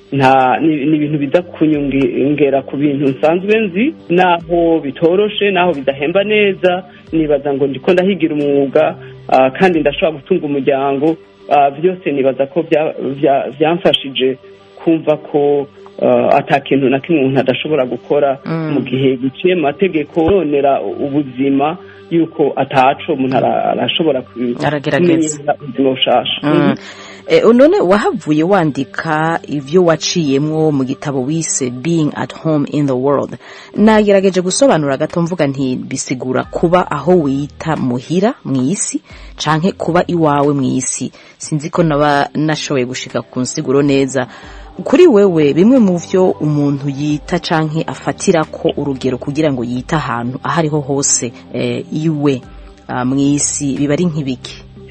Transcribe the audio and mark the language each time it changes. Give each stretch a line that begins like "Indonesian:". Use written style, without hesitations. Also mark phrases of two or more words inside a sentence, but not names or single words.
Rundi: ni ibintu biza kunyongera ku bintu nsanzwe nzi naho bitoroshe naho bidahemba neza nibaza ngo ndiko ndahigira umwuga kandi ndashobora gutunga umuryango byose nibaza ko byamfashije kumva ko atakintu na kimwe umuntu adashobora gukora mu gihe giciye mu mategeko yonera ubuzima yuko ataco umuntu arashobora aragerageza ubuzima bushasha none wahavuye wandika ivyo waciyemwo mu gitabo wise Being at Home in the World nagerageje gusobanura gato mvuga nti bisigura kuba aho wita muhira mw'isi canke kuba iwawe mw'isi sinzi ko naba nashoboye gushika ku nsiguro neza kuri wewe bimwe mu vyo umuntu yita canke afatira ko urugero kugira ngo yita ahantu ahariho hose iwe mw'isi biba ari nk'ibiki